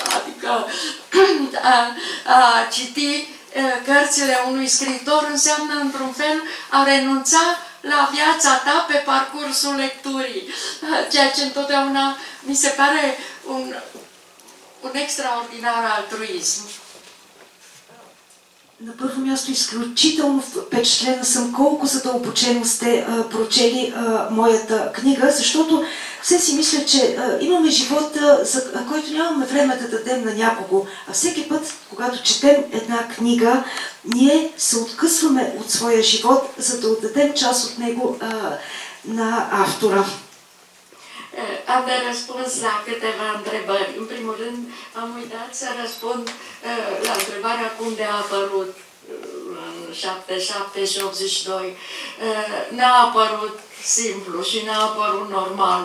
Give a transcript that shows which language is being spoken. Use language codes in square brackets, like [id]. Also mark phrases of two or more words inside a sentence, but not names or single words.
[ro] Adică a citi cărțile unui scriitor înseamnă, într-un fel, a renunța la viața ta pe parcursul lecturii, ceea ce întotdeauna mi se pare un extraordinar altruism. [bg] На първо място, изключително впечатлена съм колко задълбочено сте прочели моята книга, защото все си мисля, че имаме живот, за който нямаме време да дадем на някого. А всеки път, когато четем една книга, ние се откъсваме от своя живот, за да отдадем част от него на автора. [ro] Am de răspuns la câteva întrebări. În primul rând, am uitat să răspund la întrebarea cum de a apărut în 77 și 82. N-a apărut simplu și n-a apărut normal.